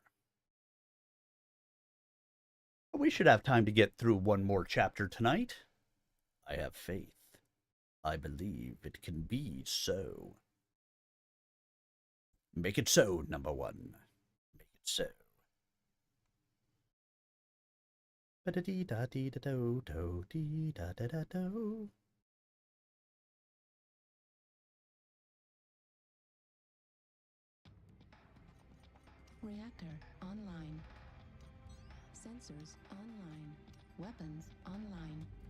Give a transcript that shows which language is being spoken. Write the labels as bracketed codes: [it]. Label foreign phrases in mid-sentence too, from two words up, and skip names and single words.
[en] We should have time to get through one more chapter tonight. I have faith. I believe it can be so. Make it so, number one. Make it so. Ba-da-dee-da-dee-da-do-do-dee-da-da-da-do. Reactor online. Sensors online. Weapons online.